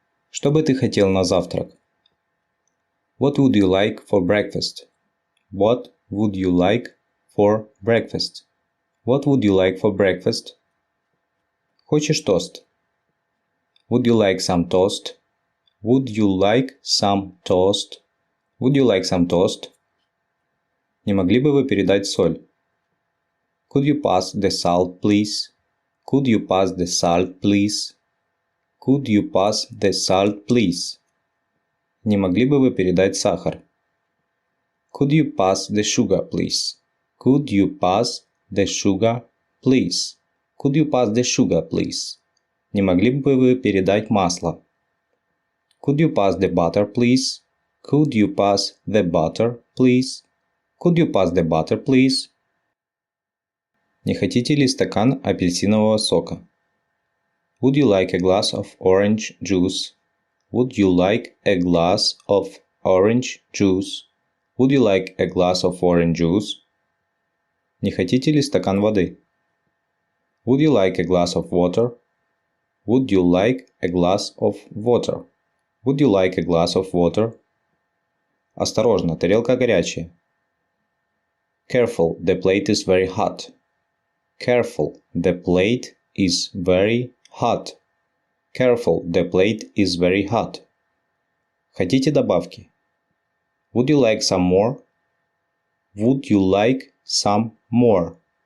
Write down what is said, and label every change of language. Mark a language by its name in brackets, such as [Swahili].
[Russian] Что бы ты хотел на завтрак? [English] What would you like for breakfast? What would you like for breakfast? What would you like for breakfast? [Russian] Хочешь тост? [English] Would you like some toast? Would you like some toast? Would you like some toast? [Russian] Не могли бы вы передать соль? [English] Could you pass the salt, please? Could you pass the salt, please? Could you pass the salt, please? [Russian] Не могли бы вы передать сахар? [English] Could you pass the sugar, please? Could you pass the sugar, please? Could you pass the sugar, please? [Russian] Не могли бы вы передать масло? [English] Could you pass the butter, please? Could you pass the butter, please? Could you pass the butter, please? [Russian] Не хотите ли стакан апельсинового сока? [English] Would you like a glass of orange juice? Would you like a glass of orange juice? Would you like a glass of orange juice? [Russian] Не хотите ли стакан воды? [English] Would you like a glass of water? Would you like a glass of water? Would you like a glass of water? [Russian] Осторожно, тарелка горячая. [English] Careful, the plate is very hot. Careful, the plate is very hot. Careful, the plate is very hot. [Russian] Хотите добавки? [English] Would you like some more? Would you like some more?